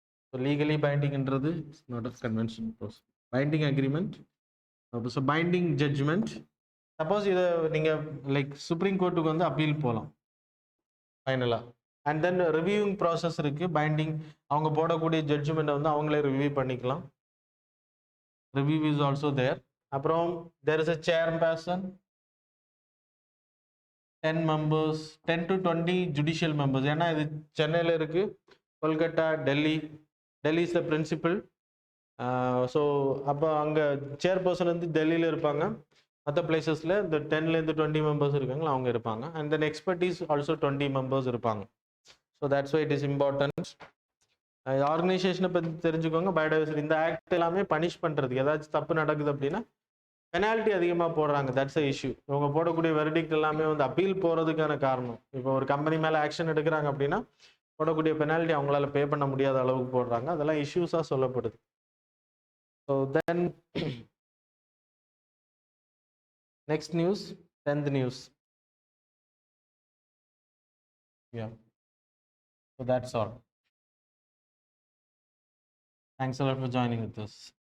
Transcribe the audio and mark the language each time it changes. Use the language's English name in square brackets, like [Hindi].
[English] So legally பைண்டிங்ன்றது it's not a convention process. Binding agreement, so binding judgement. [Tamil] Suppose இதை நீங்கள் like supreme கோர்ட்டுக்கு வந்து appeal போகலாம் ஃபைனலாக. அண்ட் தென் ரிவ்யூவிங் ப்ராசஸ் இருக்குது. பைண்டிங் அவங்க போடக்கூடிய ஜட்ஜ்மெண்ட்டை வந்து அவங்களே ரிவ்யூ பண்ணிக்கலாம். [English] Review is also there. [Tamil] அப்புறம் [English] there is a chairperson, 10 members, 10 to 20 judicial members. [Tamil] ஏன்னா இது சென்னையில் இருக்குது, Kolkata, Delhi [English] Is the principal. [Tamil] So அப்போ அங்கே சேர்பர்சன் வந்து டெல்லியில் இருப்பாங்க. மற்ற பிளேசஸில் இந்த 10லேருந்து 20 மெம்பர்ஸ் இருக்காங்களா அவங்க இருப்பாங்க. [English] and then expertise also 20 members [Tamil] இருப்பாங்க. [English] So that's why it is important. [Tamil] ஆர்கனைசேஷனை பற்றி தெரிஞ்சுக்கோங்க. பயோடைவர்சிட்டி இந்த ஆக்ட் எல்லாமே பனிஷ் பண்ணுறதுக்கு, ஏதாச்சும் தப்பு நடக்குது அப்படின்னா பெனால்ட்டி அதிகமாக போடுறாங்க. [English] That's a issue. [Tamil] இவங்க போடக்கூடிய வெர்டிக்ட் எல்லாமே வந்து அப்பீல் போகிறதுக்கான காரணம். இப்போ ஒரு கம்பெனி மேலே ஆக்ஷன் எடுக்கிறாங்க அப்படின்னா போடக்கூடிய பெனால்ட்டி அவங்களால பே பண்ண முடியாத அளவுக்கு போடுறாங்க. அதெல்லாம் இஷ்யூஸாக சொல்லப்படுது. [English] so then next news, [Tamil] 10th news. [English] Yeah. So that's all. Thanks a lot for joining with us.